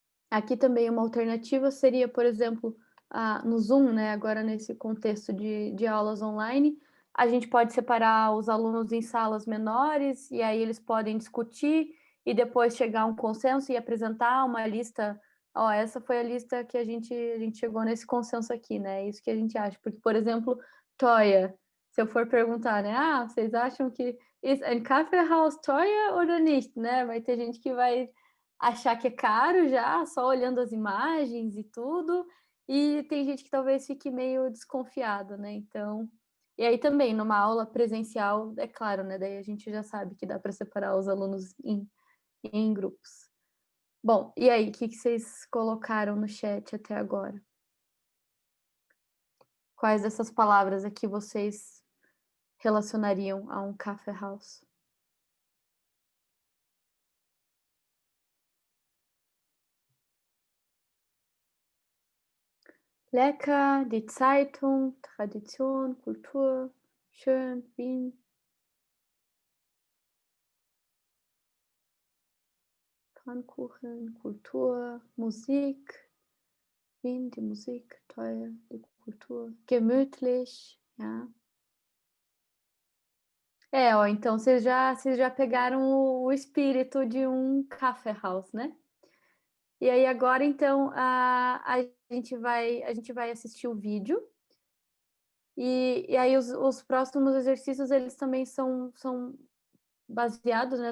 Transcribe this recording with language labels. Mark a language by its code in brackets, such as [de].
[pt] Aqui também uma alternativa seria, por exemplo, no Zoom, né, agora nesse contexto de aulas online, a gente pode separar os alunos em salas menores, e aí eles podem discutir e depois chegar a um consenso e apresentar uma lista. Ó, essa foi a lista que a gente chegou nesse consenso aqui, né? É isso que a gente acha. Porque, por exemplo, teuer, se eu for perguntar, né? [de] Vocês acham que ist ein Kaffeehaus teuer oder nicht, né? [pt] Vai ter gente que vai achar que é caro já, só olhando as imagens e tudo, e tem gente que talvez fique meio desconfiado, né? Então, e aí também, numa aula presencial, é claro, né? Daí a gente já sabe que dá para separar os alunos em grupos. Bom, e aí, o que vocês colocaram no chat até agora? Quais dessas palavras aqui vocês relacionariam a um café house? [de] Lecker, die Zeitung, Tradition, Kultur, schön, Wien. Pfannkuchen, Kultur, Musik, Wien, die Musik, teuer, die Kultur, gemütlich, ja. [pt] Ó, então vocês já pegaram o espírito de um café house, né? E aí agora, então, a gente vai assistir o vídeo, e aí os próximos exercícios, eles também são baseados, né?